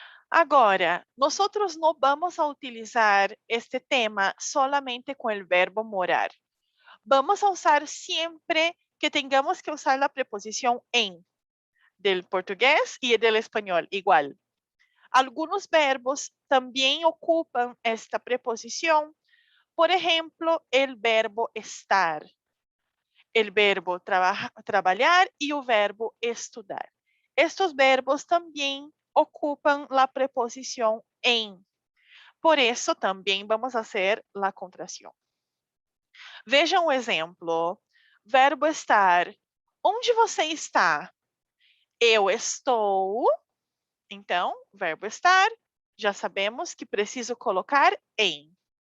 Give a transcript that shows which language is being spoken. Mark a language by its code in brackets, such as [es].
[pt] Agora, nós não vamos a utilizar este tema [es] solamente [pt] com o verbo morar. Vamos a usar sempre que [es] tengamos [pt] que usar a preposição em, del português e del espanhol, igual. [es] Algunos verbos también ocupan esta preposición. Por ejemplo, el verbo estar, el verbo trabalhar y el verbo estudar. Estos verbos también ocupan la preposición en. [pt] Por isso, também vamos fazer a contração. Veja um exemplo. Verbo estar. Onde você está? Eu estou. Então, verbo estar, já sabemos que preciso colocar em.